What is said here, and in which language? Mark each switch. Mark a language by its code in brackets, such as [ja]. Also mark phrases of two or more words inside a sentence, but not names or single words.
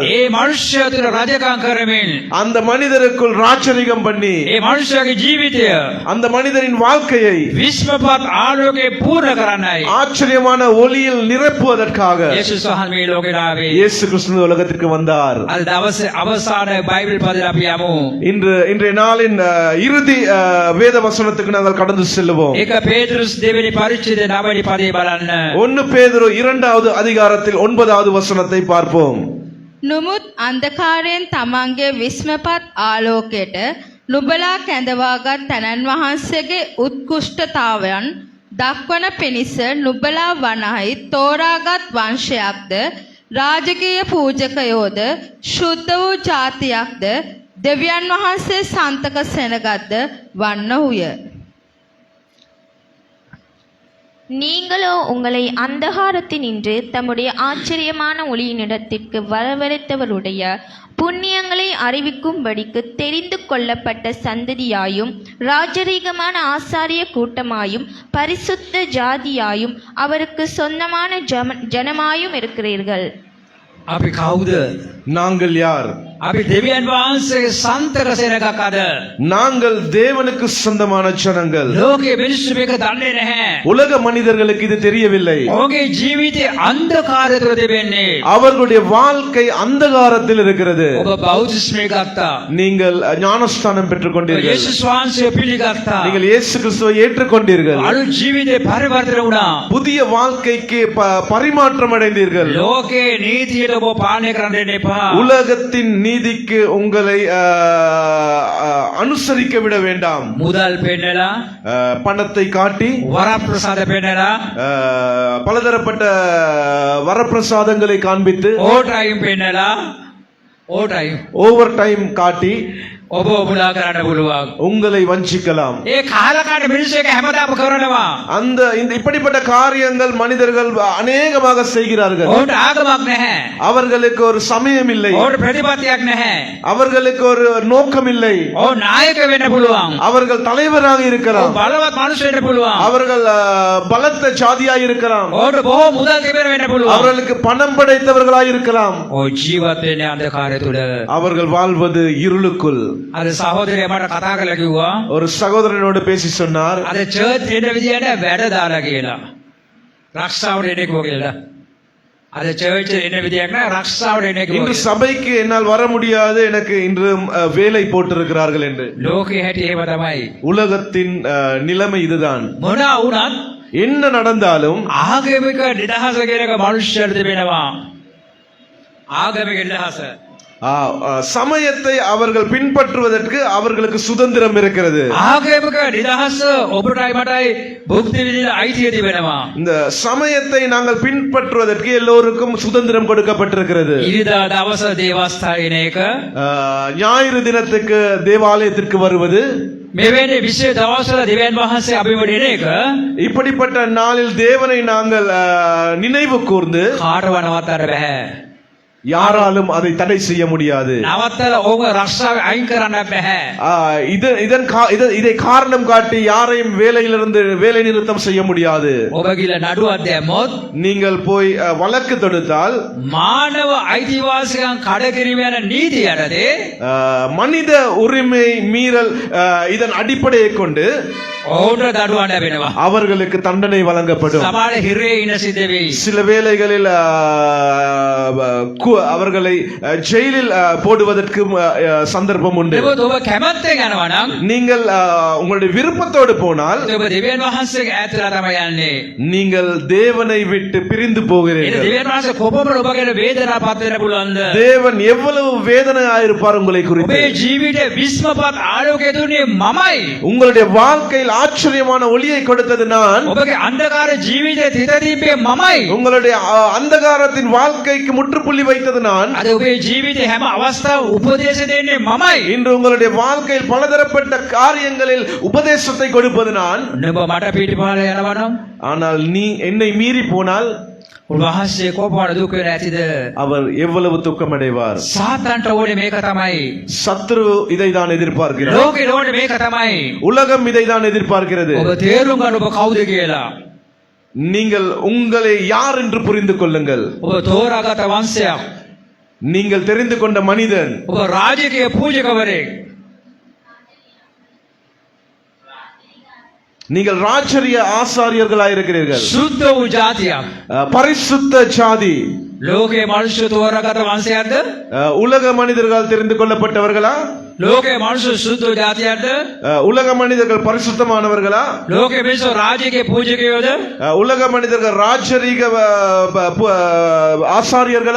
[si] ඒ මිනිස්සයා තුල රජකම් කරමින් [ta] அந்த மனிதருக்குள் ராஜரிகம் பண்ணி [si] ඒ මිනිස්සයාගේ ජීවිතය [ta] அந்த மனிதனின் வாழ்க்கையை [si] විශ්වපත් ආලෝකේ පූර්ණ කරන්නයි [ta] ஆச்சரியமான ஒளியில் நிரப்புவதற்காக [si] යේසුස් වහන්සේ මේ ලෝකෙට ආවේ. [ta] இயேசு கிறிஸ்து உலகத்திற்கு வந்தார். [si] අද දවසේ අවසාන බයිබල් පදයට අපි යමු. [ta] இன்றைய நாளின் இறுதி வேத வசனத்துக்கு நாங்கள் கடந்து செல்லுவோம். [si] ඒක පේතෘස් දෙවෙනි පරිච්ඡේදයේ 9 වෙනි පදේ බලන්න. [ta] 1 பேதுரு 2வது அதிகாரத்தில் 9வது வசனத்தை பார்ப்போம். [si] නුමුත් අන්ධකාරයෙන් තමන්ගේ විස්මපත් ආලෝකයට නුඹලා කැඳවාගත් තැනන් වහන්සේගේ උත්කෘෂ්ඨතාවයන් දක්වන පිණිස නුඹලා වනහි තෝරාගත් වංශයක්ද රාජකීය පූජකයෝද ශුද්ධ වූ ජාතියක්ද දෙවියන් වහන්සේ සන්තක සෙනගත්ද වන්නහුය. [ta] நீங்களோ உங்களை அந்தகாரத்தினின்று தம்முடைய ஆச்சரியமான ஒளியினிடத்திற்கு வரவழைத்தவருடைய புண்ணியங்களை அறிவிக்கும்படிக்கு தெரிந்து கொள்ளப்பட்ட சந்ததியாயும் ராஜரீகமான ஆசாரிய கூட்டமாயும் பரிசுத்த ஜாதியாயும் அவருக்கு சொந்தமான ஜனமாயும் இருக்கிறீர்கள். [si] අපි කවුද? [ta] நாங்கள் யார்? [si] අපි දෙවියන් වහන්සේගේ සන්තක සෙනගක් අද. [ta] நாங்கள் தேவனுக்கு சொந்தமான ஜனங்கள். [si] ලෝකයේ මිනිස්සු මේක දන්නේ නැහැ. [ta] உலக மனிதர்களுக்கு இது தெரியவில்லை. [si] ඔහුගේ ජීවිතේ අන්ධකාරය තුළ තිබෙන්නේ. [ta] அவர்களுடைய வாழ்க்கை அந்தகாரத்தில் இருக்கிறது. [si] ඔබ බෞද්ධිස්මය ගත්තා. [ta] நீங்கள் ஞானஸ்தானம் பெற்றுக் கொண்டீர்கள். [si] යේසුස් වහන්සේව පිළිගත්තා. [ta] நீங்கள் இயேசு கிறிஸ்துவை ஏற்றுக்கொண்டீர்கள். [si] අලුත් ජීවිතේ පරිවර්තන වුණා. [ta] புதிய வாழ்க்கைக்கு பரிமாற்றம் அடைந்தீர்கள். [si] ලෝකේ නීතියට ඔබ පාලනය කරන්න දෙන්න එපා. [ta] உலகத்தின் நீதிக்கு உங்களை அனுசரிக்க விட வேண்டாம். [si] මුදල් පෙන්නලා [ta] பணத்தை காட்டி [si] වරප්‍රසාද පෙන්නලා [ta] பலதரப்பட்ட வரப்பிரசாதங்களை காண்பித்து [si] ඕටයිම් පෙන්නලා ඕටයිම් [ta] ஓவர் டைம் காட்டி [si] ඔබ මුලා කරන්න පුළුවන්. [ta] உங்களை வஞ்சிக்கலாம். [si] ඒ කාලකාට මිනිස්සු එක හැමදාම කරනවා. [ta] இந்த இப்படிப்பட்ட காரியங்கள் மனிதர்கள் அநேகமாக செய்கிறார்கள். [si] ඕට ආගමක් නැහැ. [ta] அவர்களுக்கு ஒரு சமயம் இல்லை, [si] ඕට ප්‍රතිපත්තියක් නැහැ. [ta] அவர்களுக்கு ஒரு நோக்கம் இல்லை. [si] ඕ නායක වෙන්න පුළුවන්. [ta] அவர்கள் தலைவராக [si] ඕ [ta] இருக்கலாம், [si] බලවත් මිනිස්සු වෙන්න පුළුවන්. [ta] அவர்கள் பலத்த ஜாதியாய் இருக்கலாம், [si] ඕට බොහෝ මුදල් තිබෙන වෙන්න පුළුවන්. [ta] அவர்களுக்கு பணம் படைத்தவர்களாய் இருக்கலாம். [si] ඔය ජීවත් වෙන්නේ අන්ධකාරය තුල. [ta] அவர்கள் வாழ்வது இருளுக்குள். [si] අද සහෝදරයා මට කතා කරලා කිව්වා [ta] ஒரு சகோதரனோடு பேசி சொன்னார், [si] අද චර්ච් එන විදියට වැඩ දාලා කියලා. රක්ෂාවට එන එක කියලා. අද චර්ච් එන විදියක් නෑ රක්ෂාවට එන එක. [ta] இன்று சபைக்கு என்னால் வர முடியாது, எனக்கு இன்று வேலை போட்டிருக்கிறார்கள் என்று. [si] ලෝකේ හැටි ඒව තමයි. [ta] உலகத்தின் நிலைமை இதுதான். [si] මොනවා වුණත් [ta] என்ன நடந்தாலும் [si] ආගමික නිදහස කියන එක මනුෂ්‍යයට තිබෙනවා. ආගමික නිදහස. [ta] சமயத்தை அவர்கள் பின்பற்றுவதற்கு அவர்களுக்கு சுதந்திரம் இருக்கிறது. [si] ආගමික නිදහස ඔබටයි මටයි භුක්ති විඳින අයිතිය තිබෙනවා. [ta] இந்த சமயத்தை நாங்கள் பின்பற்றுவதற்கு எல்லோருக்கும் சுதந்திரம் கொடுக்கப்பட்டிருக்கிறது. [si] ඉරිදා දවස දේවස්ථාන එක [ta] ஞாயிறு தினத்துக்கு தேவாலயத்திற்கு வருவது, [si] මෙවැනි විශේෂ දවස්වල දෙවියන් වහන්සේ අභිවදන එක [ta] இப்படிப்பட்ட நாளில் தேவனை நாங்கள் நினைவு கூர்ந்து [si] කාටව නවත්තන්න බෑ. [ta] யாராலும் அதை தடை செய்ய முடியாது. [si] නවත්තලා ඕක රක්ෂාව අයින් කරන්න බෑ. [ta] இதை காரணம் காட்டி யாரையும் வேலையிலிருந்து வேலை நிறுத்தம் செய்ய முடியாது. [si] ඔබ ගිල නඩුවක් දැම්මොත් [ta] நீங்கள் போய் வழக்கு தொடுத்தால் [si] මානව අයිතිවාසිකම් කඩ කිරීම යන නීතිය යටතේ [ta] மனித உரிமை மீறல் இதன் அடிப்படையை கொண்டு [si] ඔවුන්ට දඩුවම් ලැබෙනවා. [ta] அவர்களுக்கு தண்டனை வழங்கப்படும். [si] සමහර හිරේ ඉන සිද්ධ වෙයි. [ta] சில வேளைகளில் அவர்களை ஜெயிலில் போடுவதற்கும் சந்தர்ப்பம் உண்டு. [si] නමුත් ඔබ කැමැත්තෙන් යනවා නම් [ta] நீங்கள் உங்களுடைய விருப்பத்தோடு போனால் [si] ඔබ දෙවියන් වහන්සේගේ ඈතලා තමයි යන්නේ. [ta] நீங்கள் தேவனை விட்டு பிரிந்து [si] ඒ [ta] போகிறீர்கள். [si] දෙවියන් වහන්සේ කොපමණ ඔබගෙන වේදනාපත් වෙන්න පුළුවන්ද? [ta] தேவன் எவ்வளவு வேதனையாயிருப்பார் உங்களை குறித்து. [si] ඔබේ ජීවිතේ විස්මපත් ආලෝකය දුන්නේ මමයි. [ta] உங்களுடைய வாழ்க்கையில் ஆச்சரியமான ஒளியை கொடுத்தது நான். [si] ඔබගේ අන්ධකාර ජීවිතේ තිත දීපේ මමයි. [ta] உங்களுடைய அந்தகாரத்தின் வாழ்க்கைக்கு முற்றுப்புள்ளி வைத்தது நான். [si] අද ඔබේ ජීවිතේ හැම අවස්ථාව උපදේශ දෙන්නේ මමයි. [ta] இன்று உங்களுடைய வாழ்க்கையில் பலதரப்பட்ட காரியங்களில் உபதேசத்தை கொடுப்பது நான். [si] නුඹ මට පිටිපහළ යනවා නම් [ta] ஆனால் நீ என்னை மீறி போனால் [si] උන්වහන්සේ කොපමණ දුක් වෙන ඇතිද? [ta] அவர் எவ்வளவு துக்கமடைவார். [si] සාතන්ට ඕනේ මේක තමයි. [ta] சத்ரு இதை தான் எதிர்பார்க்கிறார். [si] ලෝකේ ඕනේ මේක තමයි. [ta] உலகம் இதை தான் எதிர்பார்க்கிறது. [si] ඔබ තේරුම් ගන්න ඔබ කවුද කියලා. [ta] நீங்கள் உங்களை யார் என்று புரிந்து கொள்ளுங்கள். [si] ඔබ තෝරාගත වංශයක්. [ta] நீங்கள் தெரிந்து கொண்ட மனிதன். [si] ඔබ රාජකීය පූජකවරයෙක්. [ta] நீங்கள் ராஜரிய ஆசாரியர்களாய் இருக்கிறீர்கள். [si] සුද්ධ වූ ජාතියක්. [ta] பரிசுத்த ஜாதி. [si] ලෝකේ මනුෂ්‍ය තෝරාගත වංශයක්ද? [ta] உலக மனிதர்கள் தெரிந்து கொள்ளப்பட்டவர்களா? [si] ලෝකේ මනුෂ්‍ය සුද්ධ ජාතියක්ද? [ta] உலக மனிதர்கள் பரிசுத்தமானவர்களா? [si] ලෝකේ මිනිස්සු රාජකීය පූජකයෝද? [ta] உலக மனிதர்கள் ராஜரீக ஆசாரியர்களா?